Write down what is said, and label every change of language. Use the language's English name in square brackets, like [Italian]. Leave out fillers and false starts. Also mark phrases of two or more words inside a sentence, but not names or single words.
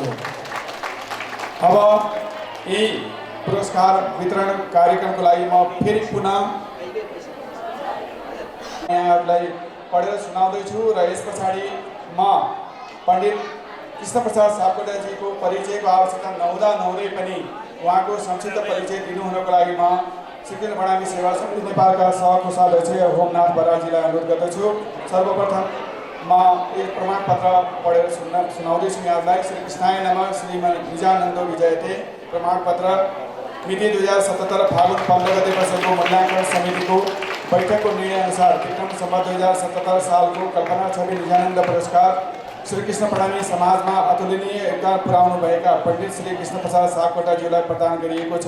[Nepali] अब यही पुरस्कार वितरण कार्यक्रमको लागि म फेरि पुनः यहाँहरूलाई पढेर सुनाउँदैछु र यस पछाडि म पण्डित कृष्ण प्रसाद सापकोटाजीको परिचयको आवश्यकता नहुँदै पनि उहाँको संक्षिप्त परिचय दिनुहुनको लागि म श्री कृष्ण प्रणामी सेवा समिति नेपालका सहकोषाध्यक्ष होमनाथ बराजीलाई अनुरोध गर्दछु। सर्वप्रथम म एक प्रमाणपत्र पढेर सुनाउँदैछु यहाँलाई। [Sanskrit] श्री कृष्णाय नमः श्रीमन निजानन्दो विजयते [Nepali] प्रमाणपत्र मिति 2077 फागुन 15 गते बसेको मूल्याङ्कन समितिको बैठकको निर्णयअनुसार विक्रम सम्वत 2077 सालको कल्पना छवि निजानन्द पुरस्कार श्री कृष्ण प्रणामी समाजमा अतुलनीय योगदान पुर्याउनु भएका पण्डित श्री कृष्ण प्रसाद सापकोटाज्यूलाई प्रदान गरिएको छ।